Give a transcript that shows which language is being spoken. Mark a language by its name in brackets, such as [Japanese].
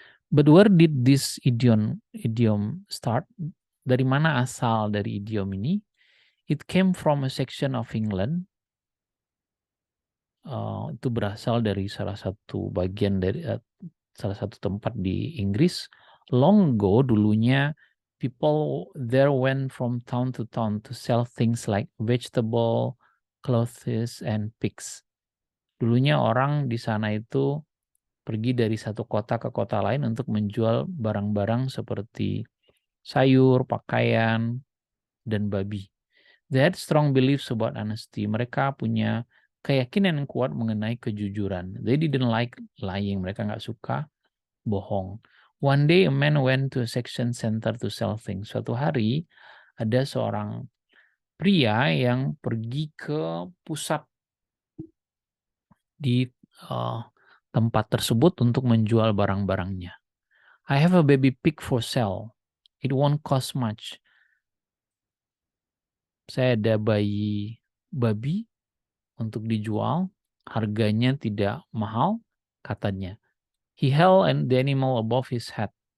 [English] But where did this idiom start? [Indonesian] Dari mana asal dari idiom ini? [English] It came from a section of England. [Indonesian] Itu berasal dari salah satu bagian dari salah satu tempat di Inggris. [English] Long ago, dulunya people there went from town to town to sell things like vegetable, clothes, and pigs. [Indonesian] Dulunya orang di sana itu pergi dari satu kota ke kota lain untuk menjual barang-barang seperti sayur, pakaian, dan babi. [English] They had strong beliefs about honesty. [Indonesian] Mereka punya keyakinan yang kuat mengenai kejujuran. [English] They didn't like lying. [Indonesian] Mereka nggak suka bohong. [English] One day a man went to a section center to sell things. [Indonesian] Suatu hari ada seorang pria yang pergi ke pusat di tempat tersebut untuk menjual barang-barangnya. [English] I have a baby pig for sale. It won't cost much. [Indonesian] Saya ada bayi babi untuk dijual, harganya tidak mahal, katanya. [English] He held the animal above his head.